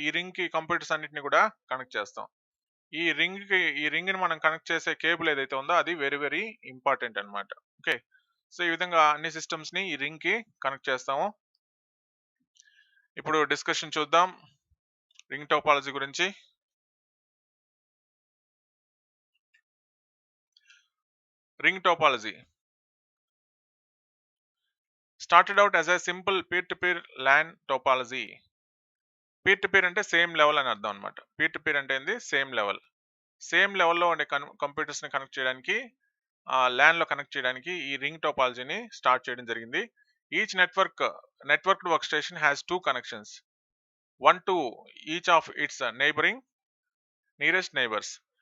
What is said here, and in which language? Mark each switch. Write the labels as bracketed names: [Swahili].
[Telugu] ఈ రింగ్ కి కంప్యూటర్స్ అన్నిటిని కూడా కనెక్ట్ చేస్తాం. ఈ రింగ్ ని మనం కనెక్ట్ చేసే కేబుల్ ఏదైతే ఉందో అది వెరీ ఇంపార్టెంట్ అన్నమాట. ఓకే, సో ఈ విధంగా అన్ని సిస్టమ్స్ ని ఈ రింగ్ కి కనెక్ట్ చేస్తాము. ఇప్పుడు డిస్కషన్ చూద్దాం రింగ్ టోపాలజీ గురించి. [English] ring topology started out as a simple peer-to-peer LAN topology. [Telugu] Peer-to-peer అంటే సేమ్ లెవెల్ అని అర్థం అనమాట. Peer-to-peer అంటే ఏంది? Same level. సేమ్ లెవెల్లో ఉండే కంప్యూటర్స్ని కనెక్ట్ చేయడానికి ల్యాన్లో కనెక్ట్ చేయడానికి ఈ రింగ్ టోపాలజీని స్టార్ట్ చేయడం జరిగింది. [English] Each networked work station has 2 connections, 1 to each of its nearest neighbours.